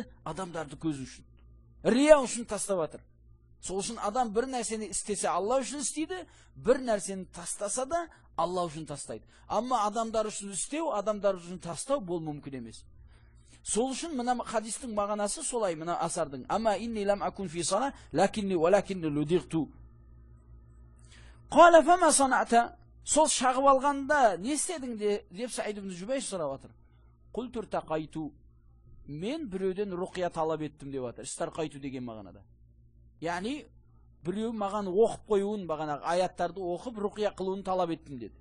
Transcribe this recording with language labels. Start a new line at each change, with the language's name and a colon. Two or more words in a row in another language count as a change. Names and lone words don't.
Kazakh: Адамдарды көзі үшін. Рия үшін тастап жатыр. Сол үшін адам бір нәрсені істесе Алла үшін істейді, бір нәрсені тастаса да Алла үшін тастайды. Амма адамдар үшін істеу, адамдар үшін тастау бұл мүмкін емес. Сол үшін мына хадистің мағынасы солай, мына асардың.
Arabic: أما إني لم أكن في صلاة ولكني لدغت. قال فما صنعت.
Kazakh: Сол шағып алғанда не істедің деп Саид ибн Жубайр сұрап жатыр.
Arabic: قلت استرقيت.
Kazakh: Мен біреуден руқия талап еттім деп жатыр. Истарқайту деген мағынада. Яғни біреу маған оқып қоюын, бағанағы аяттарды оқып руқия қылуын талап еттім деді.